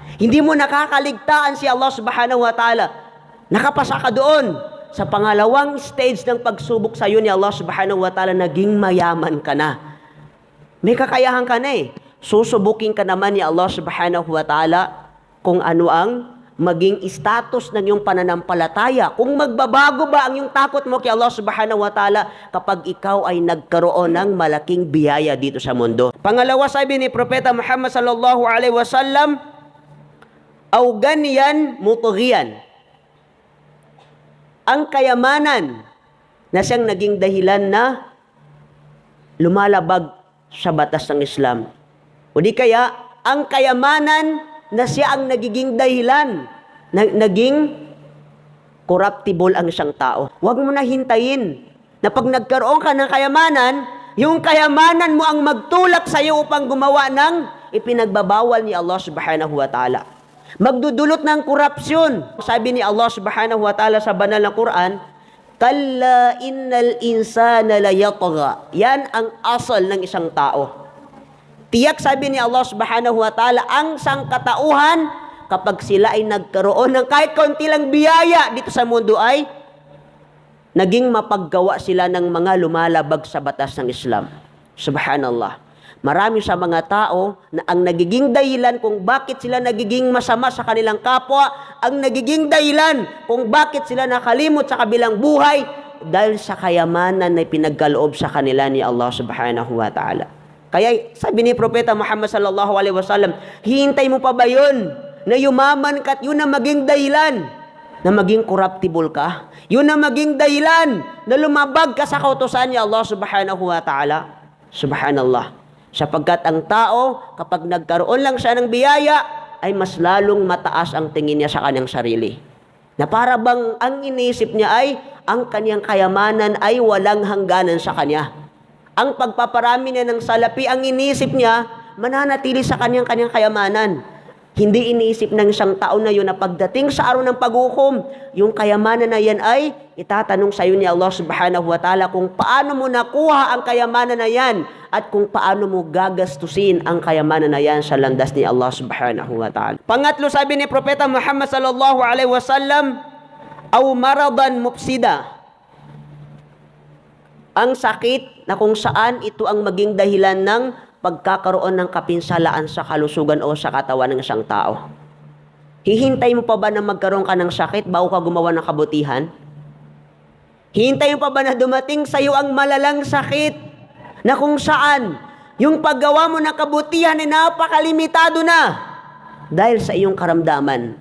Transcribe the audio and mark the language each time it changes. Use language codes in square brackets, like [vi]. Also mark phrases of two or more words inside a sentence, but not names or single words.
[tl] Hindi mo nakakaligtaan si [ar] الله سبحانه وتعالى. [tl] Nakapasa ka doon. Sa pangalawang stage ng pagsubok sa iyo ni [ar] الله سبحانه وتعالى, [tl] naging mayaman ka na. May kakayahan ka na eh. Susubukin ka naman ni [ar] الله سبحانه وتعالى [tl] kung ano ang maging status ng iyong pananampalataya. Kung magbabago ba ang iyong takot mo kay [ar] الله سبحانه وتعالى [tl] kapag ikaw ay nagkaroon ng malaking biyaya dito sa mundo. Pangalawa, sabi ni Propeta Muhammad [ar] صلى الله عليه وسلم أو غنى مطغيا. [tl] Ang kayamanan na siyang naging dahilan na lumalabag sa batas ng Islam. O di kaya, ang kayamanan na siya ang nagiging dahilan, naging corruptible ang isang tao. Huwag mo na hintayin na pag nagkaroon ka ng kayamanan, yung kayamanan mo ang magtulak sa iyo upang gumawa ng ipinagbabawal ni [ar] الله سبحانه وتعالى. [tl] Magdudulot ng korupsyon. Sabi ni [ar] الله سبحانه وتعالى [tl] sa banal na Quran, [ar] كلا إن الإنسان ليطغى. [tl] Yan ang asal ng isang tao. Tiyak sabi ni [ar] الله سبحانه وتعالى, [tl] ang sangkatauhan, kapag sila ay nagkaroon ng kahit kaunti lang biyaya dito sa mundo ay naging mapaggawa sila ng mga lumalabag sa batas ng Islam. Subhanallah. Marami sa mga tao na ang nagiging dahilan kung bakit sila nagiging masama sa kanilang kapwa, ang nagiging dahilan kung bakit sila nakalimot sa kabilang buhay, dahil sa kayamanan na pinagkaloob sa kanila ni [ar] الله سبحانه وتعالى. [tl] Kaya sabi ni Propeta Muhammad [ar] صلى الله عليه وسلم, [tl] hihintay mo pa ba yun na yumaman ka at yun na maging dahilan na maging corruptible ka? Yun na maging dahilan na lumabag ka sa kautusan ni [ar] الله سبحانه وتعالى? [tl] Subhanallah. Sapagkat ang tao, kapag nagkaroon lang siya ng biyaya, ay mas lalong mataas ang tingin niya sa kanyang sarili. Na para bang ang iniisip niya ay, ang kanyang kayamanan ay walang hangganan sa kanya. Ang pagpaparami niya ng salapi, ang iniisip niya, mananatili sa kanyang kayamanan. Hindi iniisip ng isang tao na yun na pagdating sa araw ng paghukom, yung kayamanan na yan ay itatanong sa iyo ni [ar] الله سبحانه وتعالى [tl] kung paano mo nakuha ang kayamanan na yan at kung paano mo gagastusin ang kayamanan na yan sa landas ni [ar] الله سبحانه وتعالى. [tl] Pangatlo, sabi ni Propeta Muhammad [ar] صلى الله عليه وسلم أو مرضا مفسدا. [tl] Ang sakit na kung saan ito ang maging dahilan ng pagkakaroon ng kapinsalaan sa kalusugan o sa katawan ng isang tao. Hihintay mo pa ba na magkaroon ka ng sakit bago ka gumawa ng kabutihan? Hihintay mo pa ba na dumating sa iyo ang malalang sakit na kung saan yung paggawa mo ng kabutihan ay napakalimitado na dahil sa iyong karamdaman?